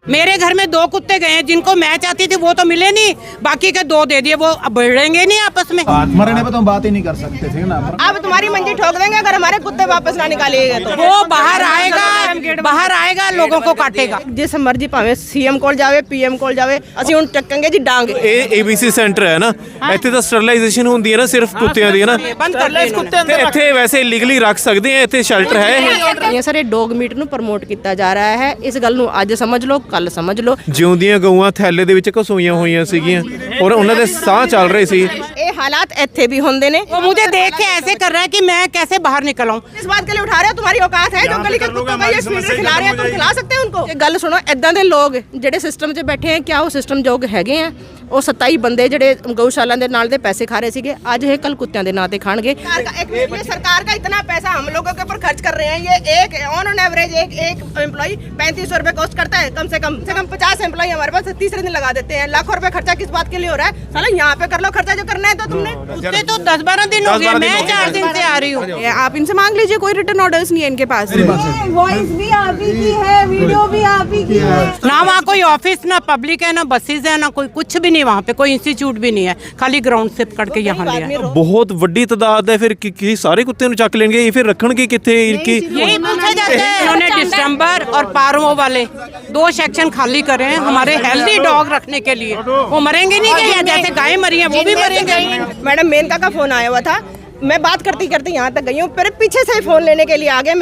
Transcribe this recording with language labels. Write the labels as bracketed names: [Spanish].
[Hindi] मेरे घर में 2 कुत्ते गए हैं, जिनको मैं चाहती थी वो तो मिले नहीं, बाकी के 2 दे दिए। वो अब बढ़ेंगे नहीं आपस में। मरने पे तो हम बात ही नहीं कर सकते थे ना। अब तुम्हारी मंजी ठोक देंगे अगर हमारे कुत्ते वापस ना निकालिएगा तो। वो बाहर आएगा लोगों को काटेगा। [Punjabi] जिस मर्जी भावे सीएम कोल जावे पीएम कोल जावे ਅਸੀਂ ਹੁਣ ਚੱਕਾਂਗੇ ਜੀ ਡਾਂਗ। ਇਹ ABC ਸੈਂਟਰ ਹੈ ਨਾ, ਇੱਥੇ ਤਾਂ ਸਟਰਲਾਈਜੇਸ਼ਨ ਹੁੰਦੀ ਹੈ ਨਾ ਸਿਰਫ ਕੁੱਤਿਆਂ ਦੀ ਹੈ ਨਾ, [Hindi] बंद कर दे इन्होंने। [Punjabi] ਤੇ ਇੱਥੇ ਵੈਸੇ ਇਲੀਗਲੀ ਰੱਖ ਸਕਦੇ ਆ, ਇੱਥੇ ਸ਼ੈਲਟਰ ਹੈ ਇਹ। ਇਹ ਸਾਰੇ ਡੌਗ ਮੀਟ ਨੂੰ ਪ੍ਰਮੋਟ ਕੀਤਾ ਜਾ ਰਿਹਾ ਹੈ। ਇਸ ਗੱਲ ਨੂੰ ਅੱਜ ਸਮਝ ਲਓ, ਕੱਲ ਸਮਝ ਲਓ। ਜਿਉਂਦੀਆਂ ਗਊਆਂ ਥੈਲੇ ਦੇ ਵਿੱਚ ਘਸੋਈਆਂ ਹੋਈਆਂ ਸੀਗੀਆਂ ਔਰ ਉਹਨਾਂ ਦੇ ਸਾਹ ਚੱਲ ਰਹੇ ਸੀ। ਇਹ ਹਾਲਾਤ ਇੱਥੇ भी ਹੁੰਦੇ ਨੇ। [Hindi] वो मुझे देख के ऐसे कर रहा है कि मैं कैसे बाहर निकल आऊं। इस बात के लिए उठा रहे हो, तुम्हारी औकात है जो गली के कुत्तों को ये फीड खिला रहे हैं, तुम खिला सकते हो उनको? [Punjabi] ਗੱਲ ਸੁਣੋ, ਇਦਾਂ ਦੇ ਲੋਕ ਜਿਹੜੇ ਸਿਸਟਮ 'ਚ ਬੈਠੇ ਆ, ਕਿਆ ਉਹ ਸਿਸਟਮ ਯੋਗ ਹੈਗੇ ਆ? ਉਹ 27 ਬੰਦੇ ਜਿਹੜੇ ਗਊਸ਼ਾਲਾ ਦੇ ਨਾਲ ਦੇ [Hindi] पैसे खा रहे [Punjabi] ਸੀਗੇ, ਅੱਜ ਇਹ ਕੱਲ ਕੁੱਤਿਆਂ ਦੇ ਨਾਂ ਤੇ ਖਾਣਗੇ। [Hindi] ये सरकार का इतना पैसा हम लोगों के ऊपर खर्च कर रहे हैं। ये एक ऑन एवरेज एक एम्प्लॉय 3500 रुपए कॉस्ट करता है। कम से कम 50 एम्प्लॉय हमारे पास तीसरे दिन लगा देते हैं। लाखों रुपए खर्चा किस बात के लिए हो रहा है? साला यहाँ पे कर लो खर्चा जो करना है। तो तुमने उससे तो 10-12 दिन हो गए, मैं 4 दिन से आ रही हूँ। आप इनसे मांग लीजिए, कोई रिटर्न ऑर्डर्स नहीं है इनके पास। वॉइस भी आप ही की है, वीडियो भी आप ही की है। ना वहाँ कोई ऑफिस, ना पब्लिक है, ना बसेज है, ना कोई कुछ भी नहीं। वहाँ पे कोई इंस्टीट्यूट भी नहीं है, खाली ग्राउंड से पकड़ के यहाँ लिया है। [Punjabi] ਬਹੁਤ ਵੱਡੀ ਤਾਦਾਦ ਹੈ, ਫਿਰ ਕੀ ਸਾਰੇ ਕੁੱਤਿਆਂ ਨੂੰ ਚੱਕ ਲੈਣਗੇ? ਇਹ ਫਿਰ ਰੱਖਣਗੇ ਕਿੱਥੇ? ਇਨकी [Hindi] यही पूछा जाता है। उन्होंने डिस्टेम्बर और पारो वाले 2 सेक्शन खाली करे हैं हमारे हेल्दी डॉग रखने के लिए। वो मरेंगे नहीं क्या? जैसे गाय मरी है वो भी मरेंगे। मैडम मेनका का फोन आया हुआ था, मैं बात करती करती यहाँ तक गई हूँ, फिर पीछे से फोन लेने के लिए आ गए।